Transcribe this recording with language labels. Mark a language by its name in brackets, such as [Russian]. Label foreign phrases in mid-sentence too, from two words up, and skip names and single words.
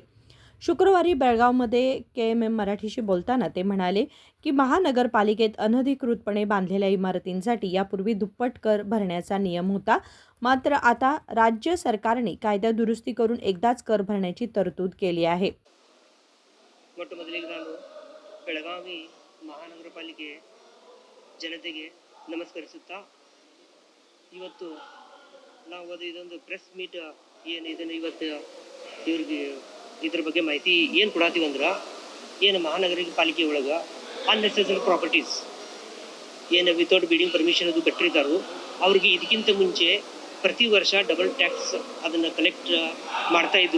[Marathi] शुक्रवारी बेळगावमध्ये KMM मराठीशी बोलताना ते म्हणाले की महानगरपालिकेत अनधिकृतपणे बांधलेल्या इमारतींसाठी यापूर्वी दुप्पट कर भरण्याचा नियम होता. मात्र आता राज्य सरकारने कायदा दुरुस्ती करून एकदाच कर भरण्याची तरतूद केली आहे. [Kannada] ಮೊಟ್ಟ ಮೊದಲಿಗೆ ನಾನು ಬೆಳಗಾವಿ ಮಹಾನಗರಪಾಲಿಕೆ ಜನತೆಗೆ ನಮಸ್ಕರಿಸುತ್ತಾ ಇವತ್ತು ನಾವು ಇದೊಂದು [English] press meet [Kannada] ಏನು ಇದನ್ನು ಇವತ್ತು ಇವ್ರಿಗೆ ಇದ್ರ ಬಗ್ಗೆ ಮಾಹಿತಿ ಏನು ಕೊಡಾತೀವಿ ಅಂದ್ರೆ ಏನು ಮಹಾನಗರಪಾಲಿಕೆ ಒಳಗೆ [English] unnecessary properties [Kannada] ಏನು [English] without building permission [Kannada] ಅದು ಕಟ್ಟಿರ್ತಾರೋ ಅವ್ರಿಗೆ ಇದಕ್ಕಿಂತ ಮುಂಚೆ ಪ್ರತಿ ವರ್ಷ [English] double tax [Kannada] ಅದನ್ನು ಕಲೆಕ್ಟ್ ಮಾಡ್ತಾ ಇದ್ರು.